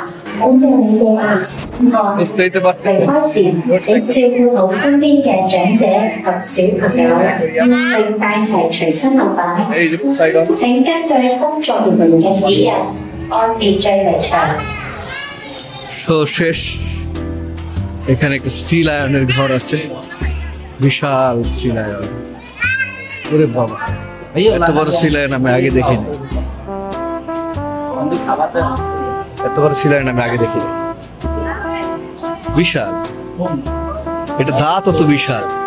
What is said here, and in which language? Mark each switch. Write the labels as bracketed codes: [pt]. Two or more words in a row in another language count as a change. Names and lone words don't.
[yue] 多謝你嘅熱情觀看。 [bn] বুঝতেই তো [yue] 離開時請照顧好身邊嘅長者及小朋友，並帶齊隨身物品。 [bn] এই যে সাইডন [yue] 請根據工作人員嘅指引，按秩序離場。 [bn] তো শেষ এখানে একটা [en] sea lion [bn] ঘর আছে বিশাল [en] sea lion [bn] ওরে বাবা এত বড় [en] sea lion [bn] আমি আগে দেখিনি এত বড় [en] sea lion [bn] আমি আগে দেখিনি বিশাল এটা দাঁত তো বিশাল